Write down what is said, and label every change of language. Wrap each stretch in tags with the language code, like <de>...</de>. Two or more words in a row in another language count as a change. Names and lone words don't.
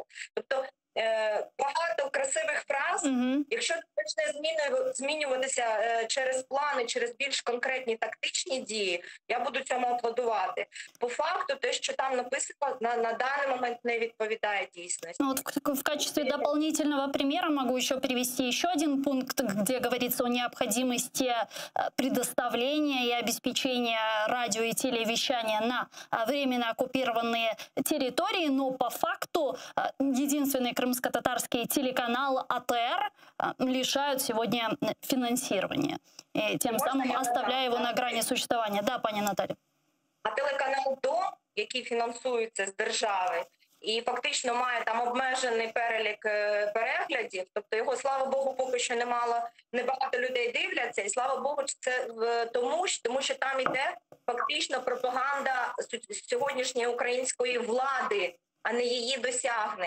<uk>Тобто багато красивих фраз, якщо це почне змінюватися через плани, через більш конкретні тактичні дії, я буду цьому аплодувати. По факту, те, що там написано, на даний момент не відповідає дійсності.</uk> <ru>В качестве дополнительного примера могу еще привести еще один пункт, где говорится о необходимости предоставления и обеспечения радио и телевещания на временно оккупированные территории, но по факту единственный крымско-татарский телеканал АТР лишь лишают сегодня финансирования, и тем самым оставляя его на грани существования. Да,</ru> <uk>пані Наталі. А телеканал «Дом», який фінансується з держави, і фактично має там обмежений перелік переглядів, тобто його, слава Богу, поки що небагато людей дивляться, і слава Богу, це тому що там іде фактично пропаганда сьогоднішньої української влади, а не її досягнень.</uk>